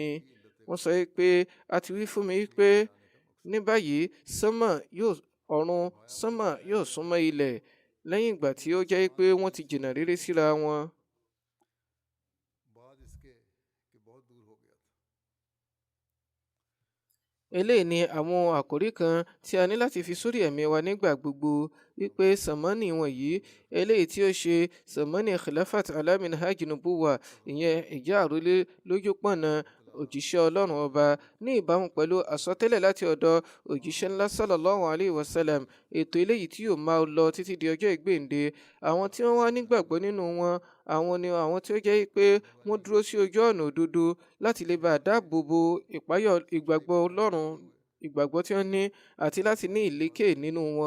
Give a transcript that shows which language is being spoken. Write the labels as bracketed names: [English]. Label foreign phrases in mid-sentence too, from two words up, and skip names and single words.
[Yoruba] Wọ́n sọ pé a ti wí fún mi pé ní báyìí ọ̀run sánmà yóò súnmọ́ ilẹ̀ lẹ́yìn ìgbà tí ó jẹ́ pé wọ́n ti jìnnà réré síra wọn. Eléyìí ni àwọn àkòrí kan tí a ní láti fi sórí ẹ̀mí wa nígbà gbogbo, wípé sàmánì wọ̀nyí, eléyìí tí ó ṣe sàmánì [Arabic] خلافة على منهاج النبوة, [Yoruba] ìyẹn ìjẹ́ àrólé lójú pọ̀nà òjíṣẹ́ Ọlọ́run ọba, ní ìbámu pẹ̀lú àsọtẹ́lẹ̀ láti ọ̀dọ̀ òjíṣẹ́ ńlá [Arabic] صلى الله عليه وسلم, [Yoruba] ètò eléyìí tí yóò máa lọ títí di ọjọ́ ìgbéǹde. Àwọn tí wọ́n wá nígbàgbọ́ nínú wọn, àwọn ni àwọn tí ó jẹ́ pé wọ́n dúró sí ojú ọ̀nà òdodo láti lè bá dáàbò bo ìgbàgbọ́ Ọlọ́run, ìgbàgbọ́ tí wọ́n ní àti láti ní ìlékè nínú wọn.